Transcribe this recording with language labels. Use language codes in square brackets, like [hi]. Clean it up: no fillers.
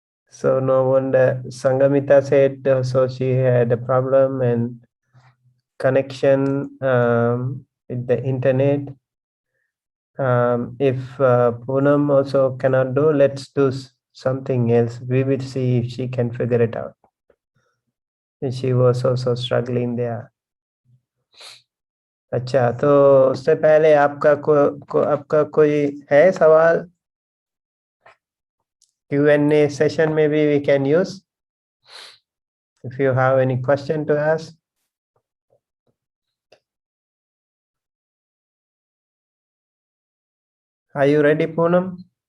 [en] So no wonder Sangamita said so she had a problem and connection with the internet. If Poonam also cannot do, let's do something else. We will see if she can figure it out. And she was also struggling there. [hi] अच्छा तो उससे पहले आपका कोई है सवाल? [en] Q&A session maybe we can use. If you have any question to ask. Are you ready, Poonam?